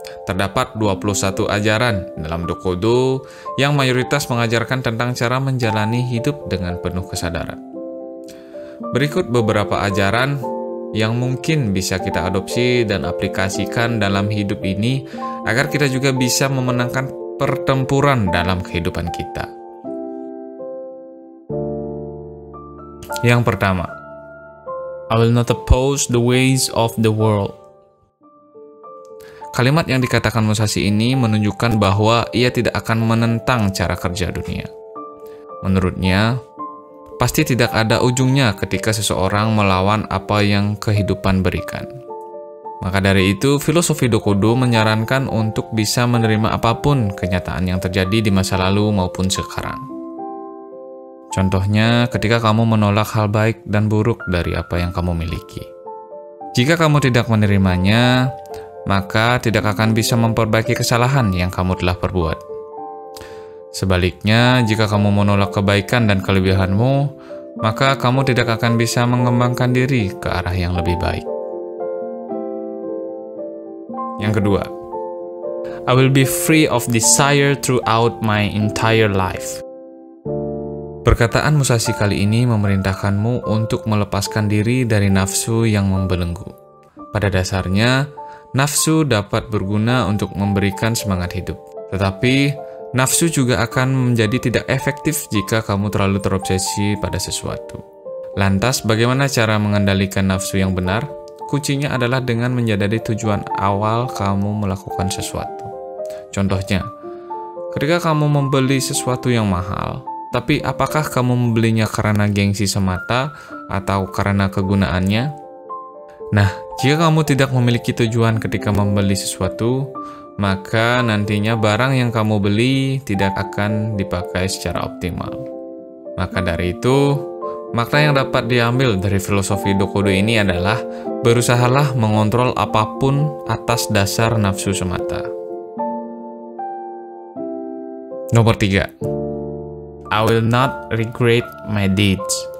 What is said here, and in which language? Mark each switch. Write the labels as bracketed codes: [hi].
[id] Terdapat 21 ajaran dalam Dokodo yang mayoritas mengajarkan tentang cara menjalani hidup dengan penuh kesadaran. Berikut beberapa ajaran yang mungkin bisa kita adopsi dan aplikasikan dalam hidup ini agar kita juga bisa memenangkan pertempuran dalam kehidupan kita. Yang pertama, [en] I will not oppose the ways of the world. [id] Kalimat yang dikatakan Musashi ini menunjukkan bahwa ia tidak akan menentang cara kerja dunia. Menurutnya, pasti tidak ada ujungnya ketika seseorang melawan apa yang kehidupan berikan. Maka dari itu, filosofi Dokodo menyarankan untuk bisa menerima apapun kenyataan yang terjadi di masa lalu maupun sekarang. Contohnya, ketika kamu menolak hal baik dan buruk dari apa yang kamu miliki. Jika kamu tidak menerimanya, maka tidak akan bisa memperbaiki kesalahan yang kamu telah perbuat. Sebaliknya, jika kamu menolak kebaikan dan kelebihanmu, maka kamu tidak akan bisa mengembangkan diri ke arah yang lebih baik. Yang kedua, [en] I will be free of desire throughout my entire life. [id] Perkataan Musashi kali ini memerintahkanmu untuk melepaskan diri dari nafsu yang membelenggu. Pada dasarnya, nafsu dapat berguna untuk memberikan semangat hidup. Tetapi, nafsu juga akan menjadi tidak efektif jika kamu terlalu terobsesi pada sesuatu. Lantas, bagaimana cara mengendalikan nafsu yang benar? Kuncinya adalah dengan menyadari tujuan awal kamu melakukan sesuatu. Contohnya, ketika kamu membeli sesuatu yang mahal, tapi apakah kamu membelinya karena gengsi semata atau karena kegunaannya? Nah, jika kamu tidak memiliki tujuan ketika membeli sesuatu, maka nantinya barang yang kamu beli tidak akan dipakai secara optimal. Maka dari itu, makna yang dapat diambil dari filosofi Dokodo ini adalah berusahalah mengontrol apapun atas dasar nafsu semata. Nomor 3. [en] I will not regret my deeds.